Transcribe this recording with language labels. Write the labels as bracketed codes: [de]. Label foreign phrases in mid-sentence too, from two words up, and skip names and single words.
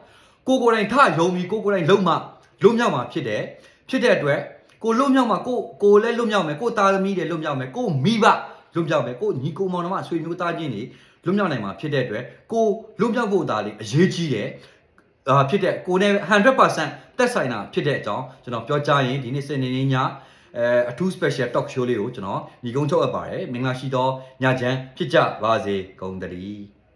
[my] ကိုယ်တိုင်ထယုံပြီးကိုယ်တိုင်လုံမှလွတ်မြောက်မှာဖြစ်တဲ့အတွက်ကိုလွတ်မြောက်မှာကိုလည်းလွတ်မြောက်မယ်ကိုသားသမီးတွေလွတ်မြောက်မယ်ကိုမိဘလွတ်မြောက်မယ်ကိုညီကိုမောင်နှမဆွေမျိုးသားချင်းတွေလွတ်မြောက်နိုင်မှာဖြစ်တဲ့အတွက်ကိုလွတ်မြောက်ဖို့သားလေးအရေးကြီးတယ်ဖြစ်တဲ့ကိုနဲ့ 100% သက်ဆိုင်တာဖြစ်တဲ့အကြောင်းကျွန်တော်ပြောကြားရင်ဒီနေ့စနေနေ့ညအထူး [en] special talk show [my] လေးကိုကျွန်တော်ညီကုန်းချုပ်အပ်ပါတယ်မင်္ဂလာရှိသောညချမ်းဖြစ်ကြပါစေကုန်သတည်း